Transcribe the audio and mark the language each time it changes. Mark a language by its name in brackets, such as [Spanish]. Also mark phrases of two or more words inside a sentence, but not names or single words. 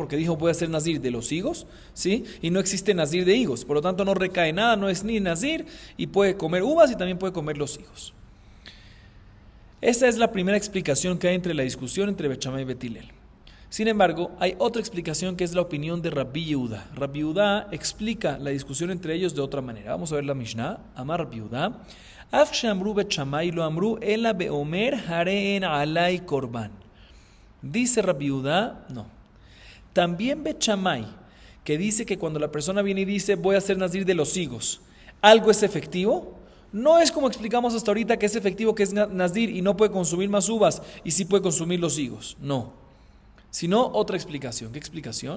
[Spanish] Porque dijo, voy a hacer nazir de los higos, ¿sí? Y no existe nazir de higos, por lo tanto no recae nada, no es ni nazir, y puede comer uvas y también puede comer los higos. Esa es la primera explicación que hay entre la discusión entre Bet Shammai y Bet Hillel. Sin embargo, hay otra explicación que es la opinión de Rabbi Yehuda. Rabbi Yehuda explica la discusión entre ellos de otra manera. Vamos a ver la Mishnah. Amar Rabbi Yehuda. [Hebrew] אף שאמרו בית שמאי לא אמרו אלא באומר הרי עלי קרבן. [Spanish] Dice Rabbi Yehuda, no. También Bet Shammai, que dice que cuando la persona viene y dice voy a hacer nazir de los higos, ¿algo es efectivo? No es como explicamos hasta ahorita que es efectivo, que es nazir y no puede consumir más uvas y sí puede consumir los higos. No. Sino otra explicación. ¿Qué explicación?